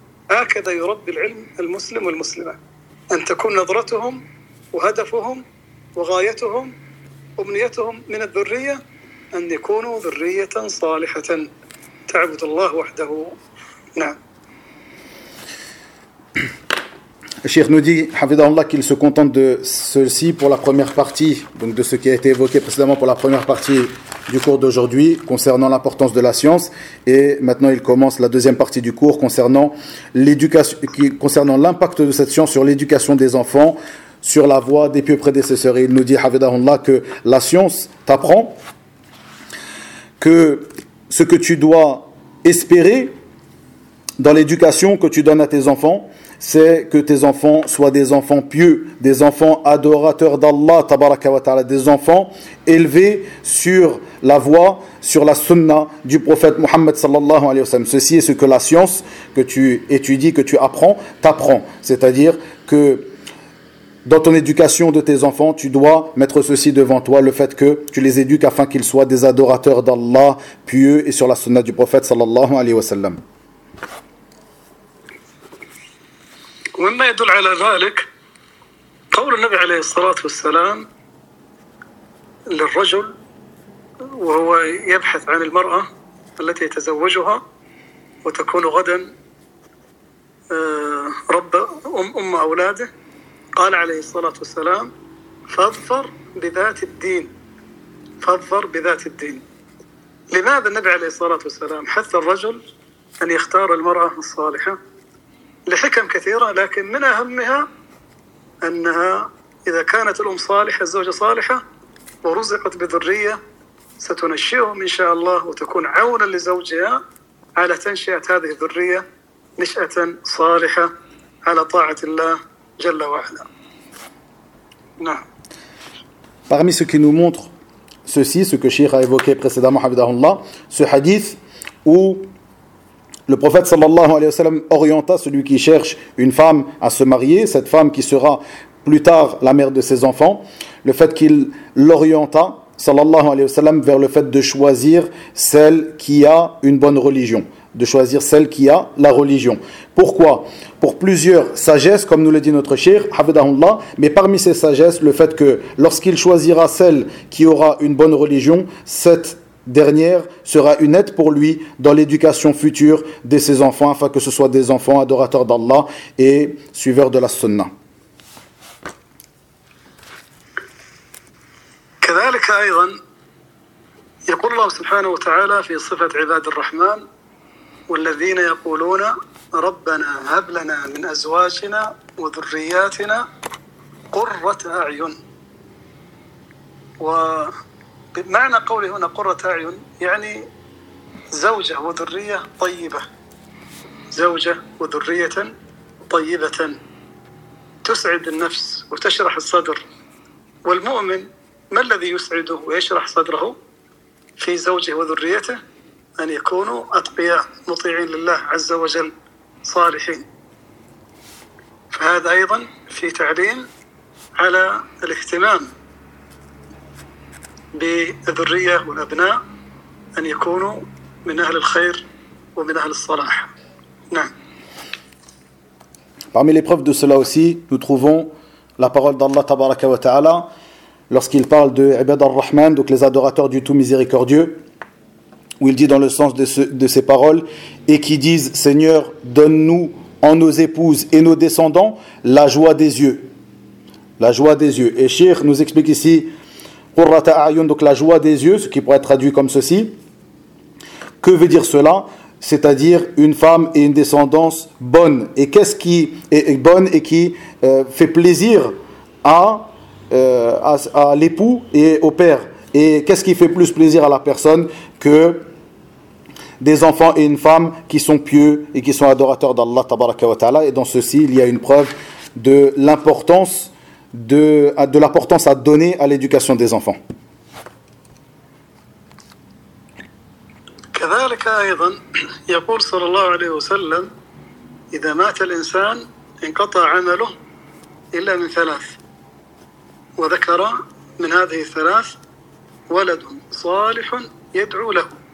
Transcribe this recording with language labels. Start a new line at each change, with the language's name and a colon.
Arabic: هكذا يربي العلم المسلم والمسلمة أن تكون نظرتهم وهدفهم وغايتهم أمنيتهم من الذرية أن يكونوا ذرية صالحة تعبد الله وحده نعم.
French: Cheikh nous dit, Hafidahullah, qu'il se contente de ceci pour la première partie, donc de ce qui a été évoqué précédemment pour la première partie du cours d'aujourd'hui concernant l'importance de la science. Et maintenant, il commence la deuxième partie du cours concernant l'impact de cette science sur l'éducation des enfants, sur la voie des pieux prédécesseurs. Et il nous dit, Hafidahullah, que la science t'apprend que ce que tu dois espérer dans l'éducation que tu donnes à tes enfants, c'est que tes enfants soient des enfants pieux, des enfants adorateurs d'Allah, tabaraka wa ta'ala, des enfants élevés sur la voie, sur la sunna du prophète Muhammad sallallahu alayhi wa sallam. Ceci est ce que la science que tu étudies, que tu apprends, t'apprend. C'est-à-dire que dans ton éducation de tes enfants, tu dois mettre ceci devant toi, le fait que tu les éduques afin qu'ils soient des adorateurs d'Allah, pieux et sur la sunna du prophète sallallahu alayhi wa sallam.
Arabic: ومما يدل على ذلك قول النبي عليه الصلاة والسلام للرجل وهو يبحث عن المرأة التي يتزوجها وتكون غدا رب أم أولاده قال عليه الصلاة والسلام فاظفر بذات الدين فاظفر بذات الدين لماذا النبي عليه الصلاة والسلام حث الرجل أن يختار المرأة الصالحة لحكم كثيرة لكن من أهمها أنها إذا كانت الأم صالحة الزوجة صالحة ورزقت بذرية ستنشئهم إن شاء الله وتكون عونا لزوجها على تنشئة هذه الذرية نشأة صالحة على طاعة الله جل وعلا نعم.
French: Parmi ce qui nous montre ceci, ce que Cheikh a évoqué précédemment, Habibullah, ce hadith où le prophète sallallahu alayhi wa sallam orienta celui qui cherche une femme à se marier, cette femme qui sera plus tard la mère de ses enfants, le fait qu'il l'orienta sallallahu alayhi wa sallam, vers le fait de choisir celle qui a une bonne religion, de choisir celle qui a la religion. Pourquoi ? Pour plusieurs sagesses, comme nous le dit notre cheikh, hafidahullah, mais parmi ces sagesses, le fait que lorsqu'il choisira celle qui aura une bonne religion, cette dernière sera une aide pour lui dans l'éducation future de ses enfants, afin que ce soit des enfants adorateurs d'Allah et suiveurs de la sunna.
Arabic: كذلك أيضا يقول الله سبحانه وتعالى في صفة عباد الرحمن والذين يقولون ربنا هب لنا من أزواجنا وذرياتنا قرة أعين ومعنى قوله هنا قرة أعين يعني زوجة وذرية طيبة زوجة وذرية طيبة تسعد النفس وتشرح الصدر والمؤمن ما الذي يسعده ويشرح صدره في زوجه وذريته أن يكونوا أتقياء مطيعين لله عز وجل صالحين فهذا أيضا في تعليم على الاهتمام بالذرية والأبناء أن يكونوا من أهل الخير ومن أهل الصلاح نعم
French: Parmi les preuves de cela aussi, nous trouvons la parole d'Allah tabaraka wa ta'ala lorsqu'il parle de Ibad al-Rahman, donc les adorateurs du Tout Miséricordieux, où il dit dans le sens de ces paroles, et qui disent, Seigneur, donne-nous en nos épouses et nos descendants la joie des yeux. La joie des yeux. Et Cheikh nous explique ici, Qurrata a'yun, donc la joie des yeux, ce qui pourrait être traduit comme ceci. Que veut dire cela ? C'est-à-dire une femme et une descendance bonne. Et qu'est-ce qui est bonne et qui fait plaisir à l'époux et au père. Et qu'est-ce qui fait plus plaisir à la personne que des enfants et une femme qui sont pieux et qui sont adorateurs d'Allah tabaraka wa ta'ala. Et dans ceci, il y a une preuve de l'importance de l'importance à donner à l'éducation des enfants.
Arabic: كذلك أيضا يقول صلى الله عليه وسلم إذا مات الإنسان انقطع عمله إلا من ثلاث وذكر من هذه الثلاث ولد صالح يدعو له